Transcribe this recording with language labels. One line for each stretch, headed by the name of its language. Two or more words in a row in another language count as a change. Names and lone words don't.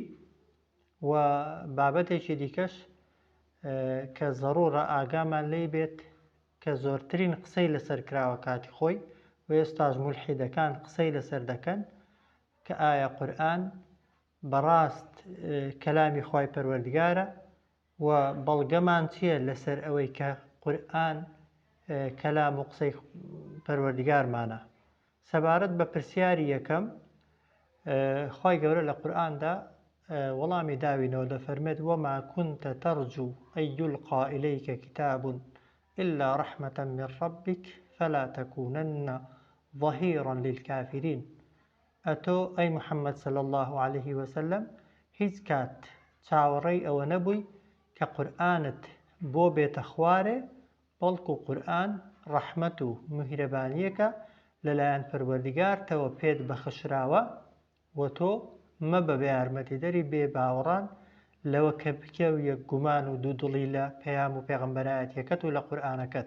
Central Kurdish: و بابەتێکی دیکەش کە زەڕوورە ئاگامان لێی بێت کە زۆرترین قسەی لەسەر کراوە کاتی خۆی و ئێستاش موڵحیدەکان قسەی لەسەر دەکەن کە ئایا قورئان بەڕاست کەلامی خوای پەروەردگارە و بەڵگەمان چییە لەسەر ئەوەی کە قورئان کەلام و قسەی پەروەردگارمانە. سەبارەت بە پرسیاری یەکەم، خوای گەورە لە قورئاندا وەڵامی داوینەوە، دەفەرمێت
Arabic: وما كنت ترجو أن يلقى إليك كتاب إلا رحمة من ربك فلا تكونن ظهيرا للكافرين.
Central Kurdish: ئەتۆ ئەی محەممەد
Arabic: صلی الله عليه وسلم
Central Kurdish: هیچ کات چاوەڕێی ئەوە نەبووی کە قورئانت بۆ بێتە خوارێ، بەڵکو قورئان ڕەحمەت و میهرەبانیەکە لەلایەن پەروەردگارتەوە پێت بەخشراوە، و تۆ مەبە بە یارمەتیدەری بێ باوەڕان لەوە کە بکە و یەک گومان و دوودڵی لە پەیام و پێغەمبەرایەتیەکەت و لە قورئانەکەت.